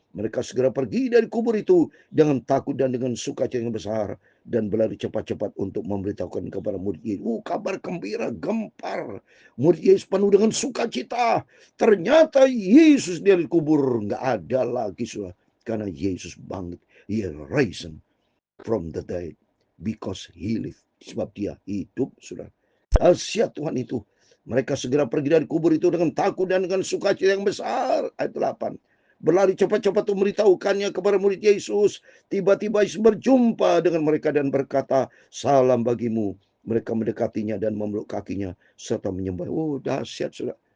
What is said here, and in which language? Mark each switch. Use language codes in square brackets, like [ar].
[id] Mereka segera pergi dari kubur itu dengan takut dan dengan sukacita yang besar, dan berlari cepat-cepat untuk memberitahukan kepada murid Yesus. Kabar gembira, gempar. Murid Yesus penuh dengan sukacita. Ternyata Yesus dari kubur nggak ada lagi, sudah, karena Yesus bangkit. [en] He risen from the dead because he lived. [id] Sebab dia hidup, sudah. Dahsyat Tuhan itu. Mereka segera pergi dari kubur itu dengan takut dan dengan sukacita yang besar. Ayat 8. Berlari cepat-cepat untuk memberitahukannya kepada murid Yesus. Tiba-tiba Yesus berjumpa dengan mereka dan berkata, salam bagimu. Mereka mendekatinya dan memeluk kakinya serta menyembah. Dahsyat, sudah.